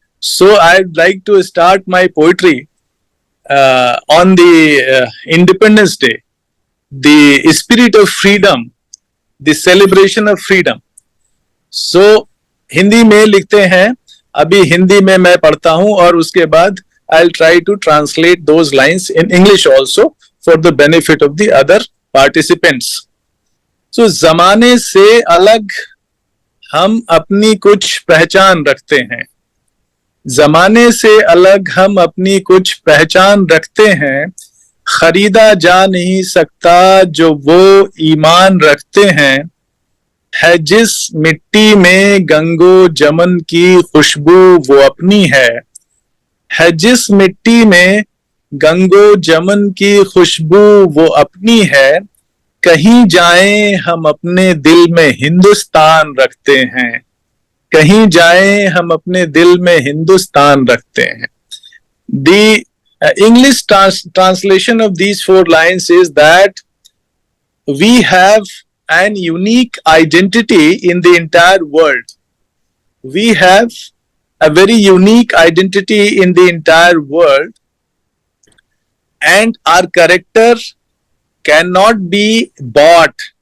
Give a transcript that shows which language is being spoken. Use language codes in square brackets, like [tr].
[en] So I'd like to start my poetry on the Independence Day, the spirit of freedom, the celebration of freedom. So [hi] Hindi में लिखते हैं, अभी हिंदी में मैं पढ़ता हूं और उसके बाद [en] I'll try to translate those lines in English also for the benefit of the other participants. [hi] So जमाने से अलग हम अपनी कुछ पहचान रखते हैं. जमाने से अलग हम अपनी कुछ पहचान रखते हैं. खरीदा जा नहीं सकता जो वो ईमान रखते हैं. है जिस मिट्टी में गंगो जमन की खुशबू वो अपनी है. है जिस मिट्टी में गंगो जमन की खुशबू वो अपनी है. कहीं जाएं हम अपने दिल में हिंदुस्तान रखते हैं. कहीं जाएं हम अपने दिल में हिंदुस्तान रखते हैं. [en] The English translation of these four lines is that we have an unique identity in the entire world. We have a very unique identity in the entire world, and our character cannot be bought.